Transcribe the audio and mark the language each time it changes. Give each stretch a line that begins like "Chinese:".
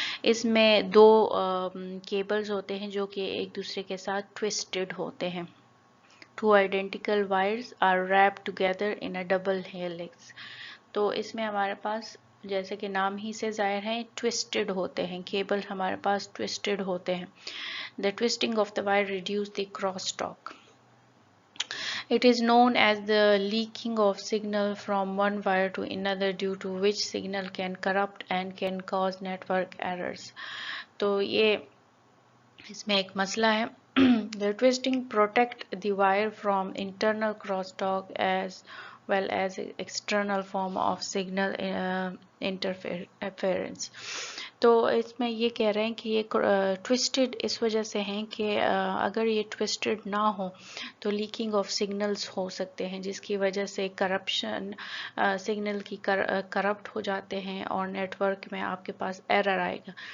Urdu: اس میں 2 کیبلز ہوتے ہیں جو کہ ایک دوسرے کے ساتھ ٹوسٹڈ ہوتے ہیں.
English: 2 identical wires are wrapped together in a double helix.
Urdu: تو اس میں ہمارے پاس جیسے کہ نام ہی سے ظاہر ہے ٹوسٹڈ ہوتے ہیں, کیبل ہمارے پاس ٹوسٹڈ ہوتے ہیں.
English: The twisting of the wire reduces the crosstalk. It is known as the leaking of signal from one wire to another, due to which signal can corrupt and can cause network errors.
Urdu: تو یہ اس میں ایک مسئلہ ہے.
English: The twisting protect the wire from internal crosstalk as well as external form of signal interference.
Urdu: تو اس میں یہ کہہ رہے ہیں کہ یہ ٹوسٹڈ اس وجہ سے ہیں کہ اگر یہ ٹوسٹڈ نہ ہو تو
English: leaking of signals
Urdu: ہو سکتے ہیں, جس کی وجہ سے کرپشن, سگنل کی کرپٹ ہو جاتے ہیں اور نیٹ ورک میں آپ کے پاس ایرر آئے گا.